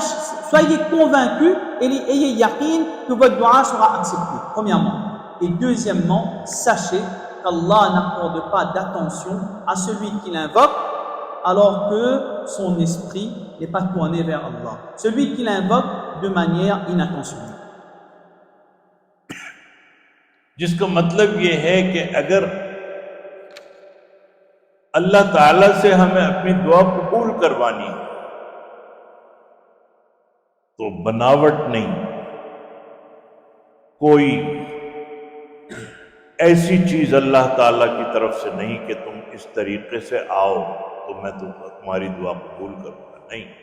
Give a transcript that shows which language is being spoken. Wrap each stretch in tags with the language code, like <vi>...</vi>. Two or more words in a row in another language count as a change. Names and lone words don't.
<fr>Soyez convaincus et ayez yaqin que votre dua sera accepté, premièrement. Et deuxièmement, sachez qu'Allah n'accorde pas d'attention à celui qui l'invoque alors que son esprit n'est pas tourné vers Allah. Celui qui l'invoque de manière inattentionnée.</fr> <hi>जिसका मतलब ये है कि अगर अल्लाह ताला से हमें अपनी दुआ कबूल करवानी है तो बनावट नहीं, कोई ऐसी चीज अल्लाह ताला की तरफ से नहीं कि तुम इस तरीके से आओ तो मैं तुम्हारी दुआ कबूल करूंगा, नहीं।</hi>